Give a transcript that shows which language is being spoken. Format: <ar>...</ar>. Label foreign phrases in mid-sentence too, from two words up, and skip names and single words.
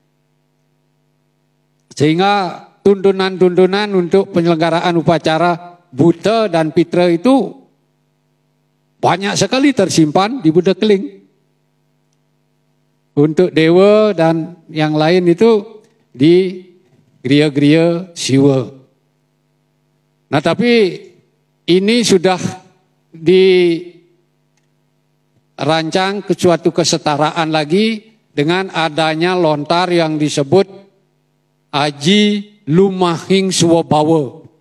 <id>Sehingga tuntunan-tuntunan untuk penyelenggaraan upacara Buta dan Pitra itu banyak sekali tersimpan di Buddha Keling. Untuk dewa dan yang lain itu di geria-geria Siwa. Nah tapi ini sudah dirancang ke suatu kesetaraan lagi dengan adanya lontar yang disebut Aji Lumahing Swabawa.</id>